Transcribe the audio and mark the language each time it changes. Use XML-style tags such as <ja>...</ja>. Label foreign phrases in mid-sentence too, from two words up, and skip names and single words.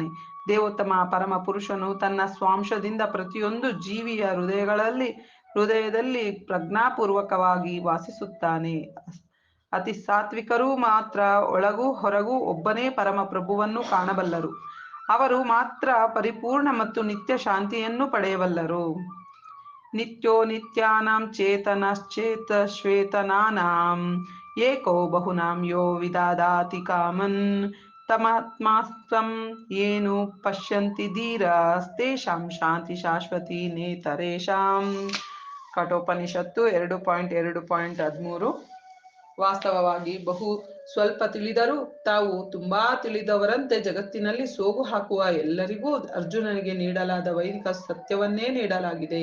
<kn>ದೇವೋತ್ತಮ ಪರಮ ಪುರುಷನು ತನ್ನ ಸ್ವಾಂಶದಿಂದ ಪ್ರತಿಯೊಂದು ಜೀವಿಯ ಹೃದಯದಲ್ಲಿ ಪ್ರಜ್ಞಾಪೂರ್ವಕವಾಗಿ ವಾಸಿಸುತ್ತಾನೆ. ಅತಿ ಸಾತ್ವಿಕರು ಮಾತ್ರ ಒಳಗೂ ಹೊರಗೂ ಒಬ್ಬನೇ ಪರಮ ಪ್ರಭುವನ್ನು ಕಾಣಬಲ್ಲರು. ಅವರು ಮಾತ್ರ ಪರಿಪೂರ್ಣ ಮತ್ತು ನಿತ್ಯ ಶಾಂತಿಯನ್ನು ಪಡೆಯಬಲ್ಲರು.</kn> <sa>ನಿತ್ಯೋ ನಿತ್ಯಾನಾಂ ಚೇತನಶ್ಚೇತ ಶ್ವೇತನಾನಾಂ ಏಕೋ ಬಹುನಾಂ ಯೋ ವಿದಧಾತಿ ಕಾಮನ್ ತಮಾತ್ಮಾಸ್ತ್ವಂ ಯೇನು ಪಶ್ಯಂತಿ ಧೀರಾಸ್ತೇಷಾಂ ಶಾಂತಿ ಶಾಶ್ವತಿ ನೇತರೇಷಾಂ.</sa> <kn>ಕಠೋಪನಿಷತ್ತು 2.2.13. ವಾಸ್ತವವಾಗಿ ಬಹು ಸ್ವಲ್ಪ ತಿಳಿದರೂ ತಾವು ತುಂಬಾ ತಿಳಿದವರಂತೆ ಜಗತ್ತಿನಲ್ಲಿ ಸೋಗು ಹಾಕುವ ಎಲ್ಲರಿಗೂ ಅರ್ಜುನನಿಗೆ ನೀಡಲಾದ ವೈದಿಕ ಸತ್ಯವನ್ನೇ ನೀಡಲಾಗಿದೆ.</kn>